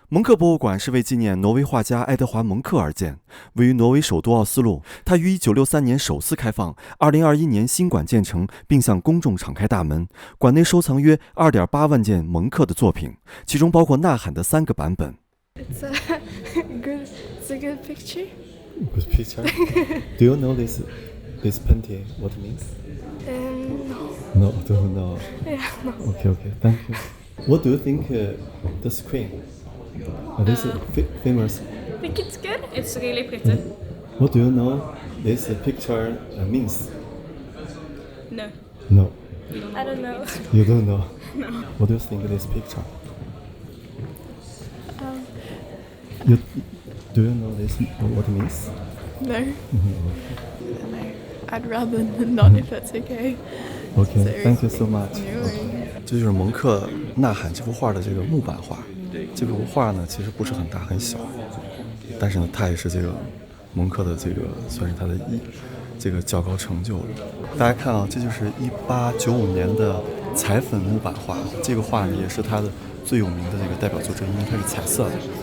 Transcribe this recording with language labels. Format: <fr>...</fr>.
<zh>蒙克博物馆是为纪念挪威画家爱德华·蒙克而建，位于挪威首都奥斯陆。它于1963年首次开放，2021年新馆建成，并向公众敞开大门。馆内收藏约2.8万件蒙克的作品，其中包括《呐喊》的3个版本。</zh> <en>It's a good picture. Good picture. Do you know this painting? What it means? No, don't know. Yeah, no. Okay, thank you. What do you think the screen? This is famous. I think it's good. It's really pretty. What do you know this picture means? No. No, I don't know. you don't know. No. What do you think this picture? Do you know this what it means? No. I'd rather not if that's okay. Okay, thank you so much. No worries.</en> <zh>这就是蒙克《呐喊》这幅画的这个木版画。这幅画呢，其实不是很大很小，但是呢，它也是这个蒙克的这个算是他的这个较高成就了。大家看啊，这就是1895年的彩粉木版画，这个画呢也是他的最有名的这个代表作之一，因为它是彩色的。</zh>